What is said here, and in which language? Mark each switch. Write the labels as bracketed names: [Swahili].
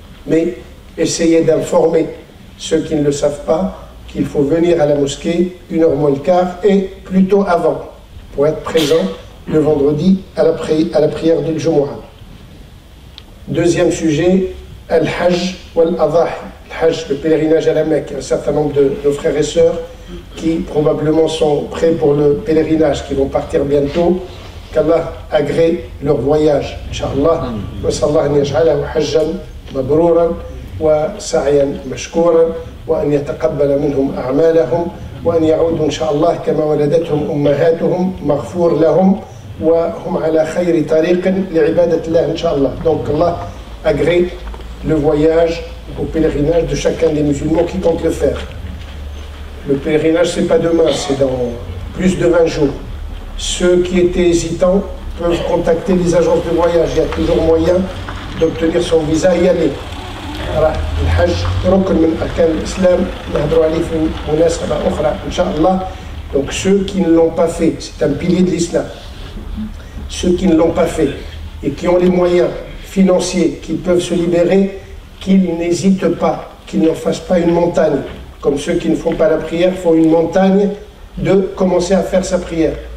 [French] Mais essayez d'informer ceux qui ne le savent pas qu'il faut venir à la mosquée 1h moins le quart et plutôt avant pour être présent le vendredi à la prière du Jumu'ah. Deuxième sujet, Al-Hajj wal-Adahi. Al-Hajj, le pèlerinage à la Mecque. Un certain nombre de nos frères et sœurs qui probablement sont prêts pour le pèlerinage, qui vont partir bientôt. Qu'Allah agrée leur voyage. Inch'Allah. [Arabic] Wa sallallahu an yaj'alahu hajjan mabrouran وسعيا مشكورا وأن يتقبل منهم أعمالهم وأن يعودوا إن شاء الله كما ولدتهم أمهاتهم مغفور لهم وهم على خير طريق لعبادة الله إن شاء الله. [French] Donc Allah agrée le voyage au pèlerinage de chacun des musulmans qui compte le faire. Le pèlerinage c'est pas demain, c'est dans plus de 20 jours. Ceux qui étaient hésitants peuvent contacter les agences de voyage. Il y a toujours moyen d'obtenir son visa et y aller. [Arabic] الحج ركن من أركان الإسلام نهضروا عليه في مناسبة أخرى إن شاء الله. [French] Donc ceux qui ne l'ont pas fait, c'est un pilier de l'islam. Ceux qui ne l'ont pas fait et qui ont les moyens financiers, qui peuvent se libérer, qu'ils n'hésitent pas, qu'ils n'en fassent pas une montagne. Comme ceux qui ne font pas la prière font une montagne de commencer à faire sa prière.